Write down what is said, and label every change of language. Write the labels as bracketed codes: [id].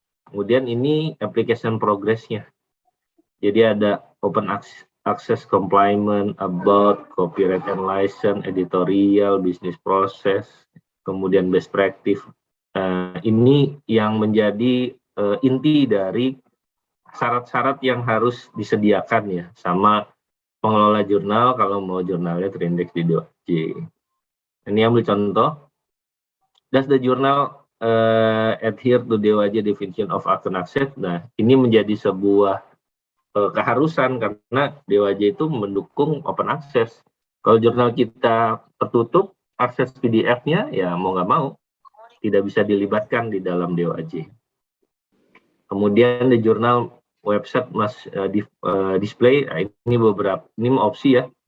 [id] Kemudian ini [en] application progress-nya. [id] Jadi ada [en] open access compliance, about, copyright and license, editorial, business process, [id] kemudian [en] best practice. [id] Ini yang menjadi inti dari syarat-syarat yang harus disediakan ya sama pengelola jurnal kalau mau jurnalnya terindeks di DOAJ. Ini ambil contoh. [en] Does the journal adhere to DOAJ definition of open access? [id] Nah, ini menjadi sebuah keharusan karena DOAJ itu mendukung open access. Kalau jurnal kita tertutup, akses PDF-nya ya mau nggak mau tidak bisa dilibatkan di dalam DOAJ. Kemudian di jurnal [en] website must display, [id] nah, ini beberapa, ini opsi ya.